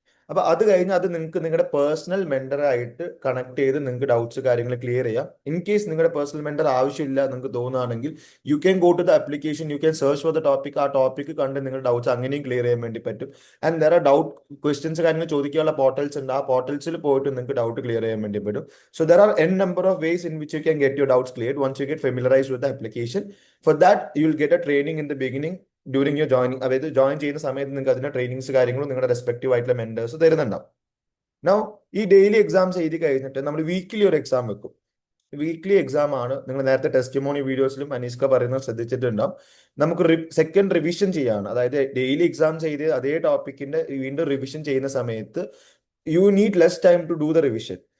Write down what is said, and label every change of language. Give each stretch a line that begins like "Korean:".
Malayalam: അപ്പൊ അത് കഴിഞ്ഞ് അത് നിങ്ങൾക്ക് നിങ്ങളുടെ പേഴ്സണൽ മെന്ററായിട്ട് കണക്ട് ചെയ്ത് നിങ്ങൾക്ക് ഡൗട്ട്സ് കാര്യങ്ങൾ ക്ലിയർ ചെയ്യാം.
English: in case
Malayalam: നിങ്ങളുടെ പേഴ്സണൽ മെന്റർ ആവശ്യമില്ല നിങ്ങൾക്ക് തോന്നുകയാണെങ്കിൽ
English: You can go to the application, you can search for the topic.
Malayalam: ആ ടോപ്പിക് കണ്ട് നിങ്ങളുടെ ഡൗട്ട്സ് അങ്ങനെയും ക്ലിയർ ചെയ്യാൻ വേണ്ടി പറ്റും.
English: and there are
Malayalam: doubt questions കാര്യങ്ങൾ ചോദിക്കാനുള്ള പോർട്ടൽസ് ഉണ്ട്. ആ പോർട്ടൽസിൽ പോയിട്ട് നിങ്ങൾക്ക് ഡൗട്ട് ക്ലിയർ ചെയ്യാൻ വേണ്ടി പറ്റും.
English: So there are n number of ways in which you can get your doubts cleared once you get familiarized with the application. For that you will get a training in the beginning during your joining.
Malayalam: അതായത് join ചെയ്യുന്ന സമയത്ത് നിങ്ങൾക്ക് അതിന്റെ trainings കാര്യങ്ങളും നിങ്ങളുടെ respective ആയിട്ടുള്ള mentors തരുന്നുണ്ടാവും. Now ഈ daily exams എഴുതി കഴിഞ്ഞിട്ട് നമ്മൾ വീക്കിലി ഒരു എക്സാം വെക്കും. വീക്ക്ലി എക്സാം ആണ്. നിങ്ങൾ നേരത്തെ ടെസ്റ്റിമോണി വീഡിയോസിലും അനീസ്ക പറയുന്നത് ശ്രദ്ധിച്ചിട്ടുണ്ടാവും. നമുക്ക് സെക്കൻഡ് റിവിഷൻ ചെയ്യാണ്. അതായത് ഡെയിലി എക്സാംസ് ചെയ്ത് അതേ ടോപ്പിക്കിന്റെ വീണ്ടും റിവിഷൻ ചെയ്യുന്ന സമയത്ത്
English: You need less time to do the revision.